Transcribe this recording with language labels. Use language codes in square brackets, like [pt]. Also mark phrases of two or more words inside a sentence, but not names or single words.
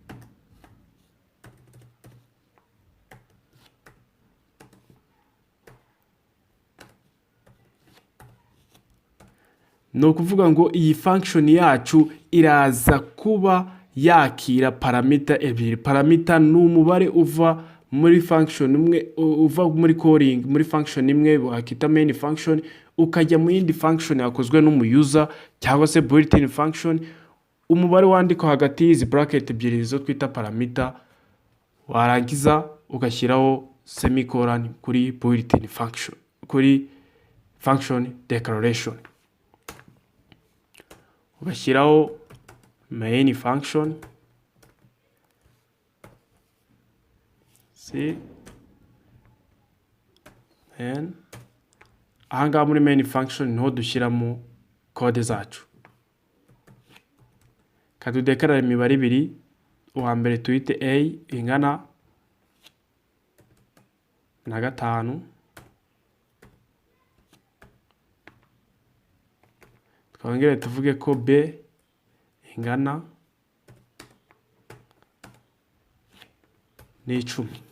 [rw] Ni ukuvuga ngo iyi function yacu iraza kuba yakira parameter ebyiri. Parameter ni umubare uva muri function imwe, uva muri calling muri function imwe wakita [en] main function, [rw] ukajya mu yindi function yakozwe n'umuyuza cyangwa se [en] built-in function. [rw] Umubare wandika hagati y'izi bracket ebyiri zo twita parameter, warangiza ugashyiraho semicolon kuri [en] built-in function, [rw] kuri [en] function declaration, [rw] ugashyiraho [en] main function [rw] ahangaha muri [en] main function [rw] niho dushyiramo code zacu. Kadudekarara imibare ibiri, uwa mbere tuyite a ingana na 5, twongere tuvuge ko b ingana ni 10.